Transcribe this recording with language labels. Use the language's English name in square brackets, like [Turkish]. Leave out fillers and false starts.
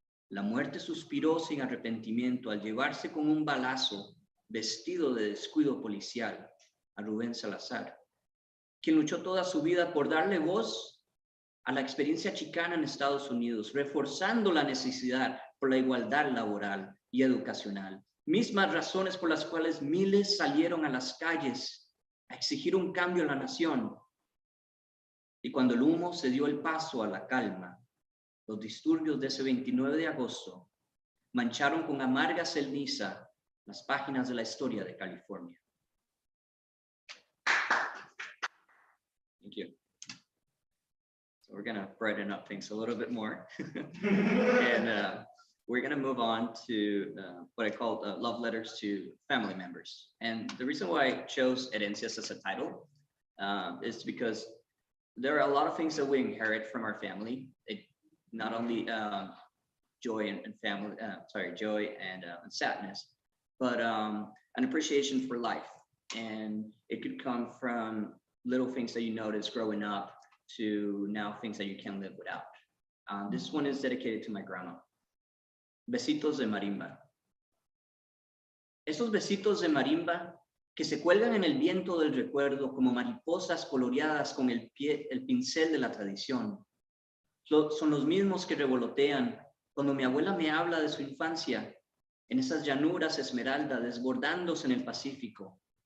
[Spanish] La muerte suspiró sin arrepentimiento al llevarse con un balazo, vestido de descuido policial, a Rubén Salazar, quien luchó toda su vida por darle voz a la experiencia chicana en Estados Unidos, reforzando la necesidad por la igualdad laboral y educacional, mismas razones por las cuales miles salieron a las calles a exigir un cambio en la nación. Y cuando el humo se dio el paso a la calma, los disturbios de ese 29 de agosto mancharon con amarga ceniza las páginas de la historia de California. [English] Thank you. So we're gonna brighten up things a little bit more. And we're gonna move on to what I call love letters to family members. And the reason why I chose Herencias as a title is because there are a lot of things that we inherit from our family. Not only joy and family, joy and sadness, but an appreciation for life. And it could come from little things that you notice growing up to now things that you can't live without. This one is dedicated to my grandma. [Spanish] Besitos de marimba. Esos besitos de marimba que se cuelgan en el viento del recuerdo como mariposas coloreadas con el pincel de la tradición. Son los mismos que revolotean cuando mi abuela me habla de su infancia en esas llanuras esmeralda desbordándose en el Pacífico.